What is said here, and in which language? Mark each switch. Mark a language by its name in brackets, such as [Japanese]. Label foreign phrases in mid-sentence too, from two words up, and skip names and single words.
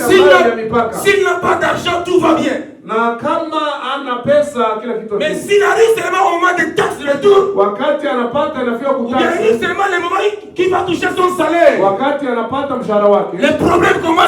[French] S'il [Swahili] mbali ya mipaka, [French] n'a pas d'argent, tout va bien. [Swahili] na kama ana pesa kila kitu [French] Mais [Swahili] hakuna. [French] s'il arrive seulement au moment de taxe de retour, [Swahili] Wakati anapata inafika [French] ou bien arrive [Swahili] kutaksi, [French] seulement le moment qu'il va toucher son salaire, [Swahili] wakati anapata mshahara wake, [French] les problèmes commencent.